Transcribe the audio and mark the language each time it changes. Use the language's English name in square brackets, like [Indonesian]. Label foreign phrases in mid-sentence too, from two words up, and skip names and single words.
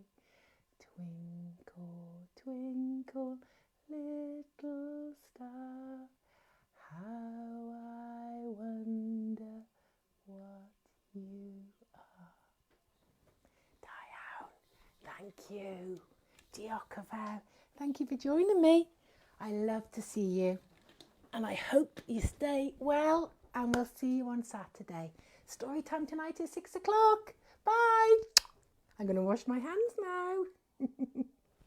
[English] Twinkle, twinkle, little star, how I wonder what you are. Diane, thank you. [Welsh] Diolch yn fawr. [English] Thank you for joining me. I love to see you. And I hope you stay well, and we'll see you on Saturday. Story time tonight is 6 o'clock. Bye. I'm going to wash my hands now.